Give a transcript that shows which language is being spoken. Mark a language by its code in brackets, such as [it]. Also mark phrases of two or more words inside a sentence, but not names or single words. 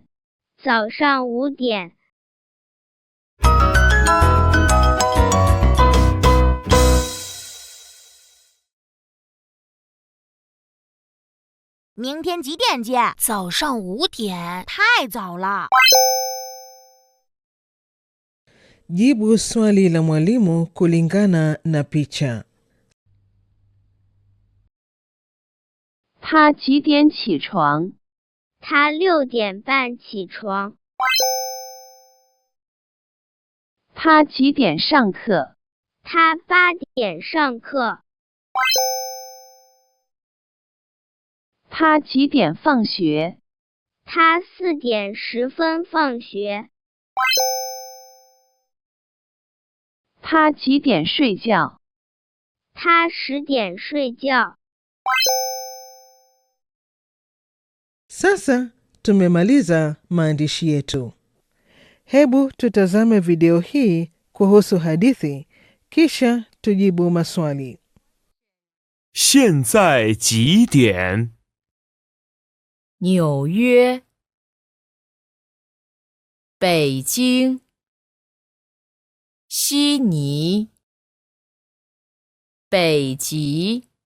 [zh] 早上5点。明天几点见？早上5点。太早了。 [sw] Jibu swali la mwalimu kulingana na picha. [zh] 他几点起床？他6点半起床。他几点上课？他8点上课。他几点放学？他4点10分放学。他几点睡觉？他10点睡觉。 [sw] Sasa tumemaliza maandishi yetu. Hebu tutazame video hii kuhusu hadithi, kisha tujibu maswali. [zh] 现在几点？纽约、北京、悉尼、北极。